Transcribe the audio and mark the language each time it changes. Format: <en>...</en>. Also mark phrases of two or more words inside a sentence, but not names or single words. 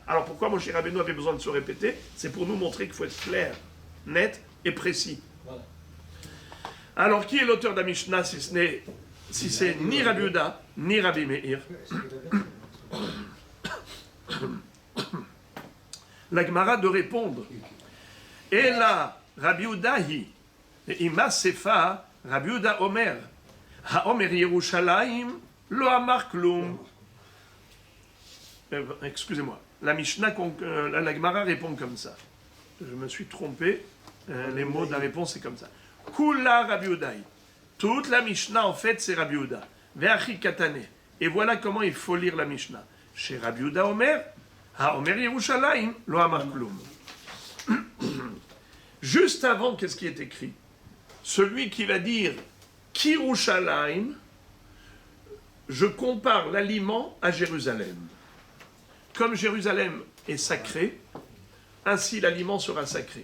<fr>Alors pourquoi Moshe Rabbeinu avait besoin de se répéter? C'est pour nous montrer qu'il faut être clair, net et précis. Voilà. Alors qui est l'auteur de la Mishnah si c'est ni Rabbi Yehuda, ni Rabbi Meir? La Gemara de répondre. Et là,</fr> <he>רבי יהודה היא, אימא סיפא, רבי יהודה אומר, האומר ירושלים, לא אמר כלום.</he> <fr>Excusez-moi, la Mishnah, la Gemara répond comme ça. Je me suis trompé, les mots de la réponse c'est comme ça.</fr> <he>כולה רבי יהודה היא.</he> <fr>Toute la Mishnah, en fait, c'est Rabbi Yehuda.</fr> <he>והכי קתני.</he> <fr>Et voilà comment il faut lire la Mishnah.</fr> <he>Chez רבי יהודה אומר, האומר ירושלים, לא אמר כלום.</he> <fr>Juste avant, qu'est-ce qui est écrit? Celui qui va dire Kirushalayim, je compare l'aliment à Jérusalem. Comme Jérusalem est sacré, ainsi l'aliment sera sacré.</fr>